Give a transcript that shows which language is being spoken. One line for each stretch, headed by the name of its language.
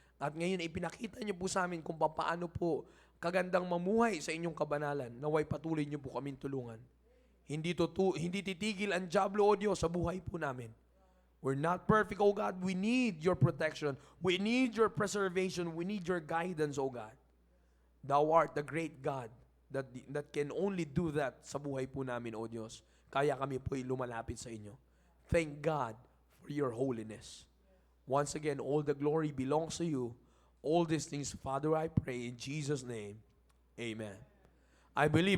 Filipino: At ngayon ay pinakita niyo po sa amin kung paano po kagandang mamuhay sa inyong kabanalan. Naway patuloy niyo po kaming tulungan. Hindi titigil ang diablo, O Diyos, sa buhay po namin.
English: We're not perfect, O God. We need your protection. We need your preservation. We need your guidance, O God. Thou art the great God that can only do that
Filipino: sa buhay po namin, O Diyos. Kaya kami po'y lumalapit sa inyo.
English: Thank God for your holiness. Once again, all the glory belongs to you. All these things, Father, I pray in Jesus' name. Amen. I believe